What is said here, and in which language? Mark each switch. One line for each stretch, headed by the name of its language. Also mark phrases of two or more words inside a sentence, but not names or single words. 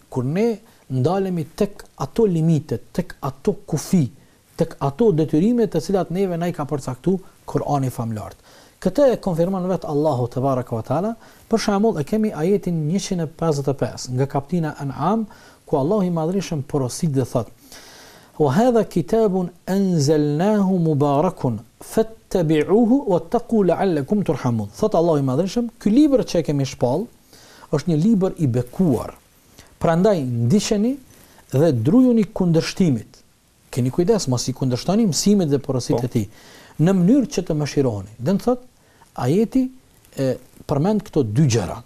Albanian: Kur ne ndalemi tek ato limite, tek ato kufi, tek ato detyrime të cilat neve na i ka përcaktuar Kur'ani famlart. Këtë e konfirmon vetë Allahu
Arabic: تبارك وتعالى.
Albanian: Për shembull, e kemi ajetin 155 nga kaptina An'am, ku Allahu i madhreshëm porosit dhe thot:
Arabic: "وهذا كتاب أنزلناه مبارك فاتبعوه واتقوا لعلكم ترحمون.
Albanian: Thot Allahu i Madhërisht, ky libër që e kemi shpall është një libër i bekuar. Prandaj ndiqeni dhe drujuni kundërshtimit. Keni kujdes, mos i kundërshtoni mësimit dhe porositë e tij, në mënyrë që të mëshironi. Dhe në thot, ajeti përmend këto dy gjëra.